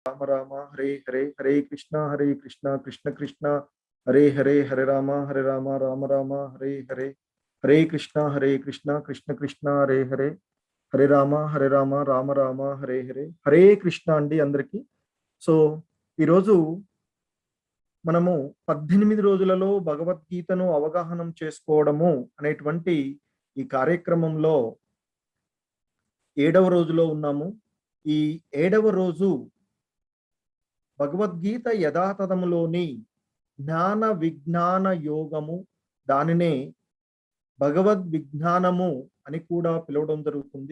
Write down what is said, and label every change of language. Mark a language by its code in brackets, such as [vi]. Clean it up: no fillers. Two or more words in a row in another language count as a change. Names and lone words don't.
[te] రామ రామ హరే హరే హరే కృష్ణ కృష్ణ కృష్ణ హరే హరే హరే రామ రామ రామ హరే హరే హరే కృష్ణ కృష్ణ కృష్ణ హరే హరే హరే రామ రామ రామ హరే హరే హరే కృష్ణ అండి అందరికీ. సో ఈరోజు మనము 18 రోజులలో భగవద్గీతను అవగాహనం చేసుకోవడము అనేటువంటి ఈ కార్యక్రమంలో 7వ రోజులో ఉన్నాము. ఈ 7వ రోజు భగవద్గీత యథాతథములోని జ్ఞాన విజ్ఞాన యోగము, దానినే భగవద్ విజ్ఞానము అని కూడా పిలవడం జరుగుతుంది.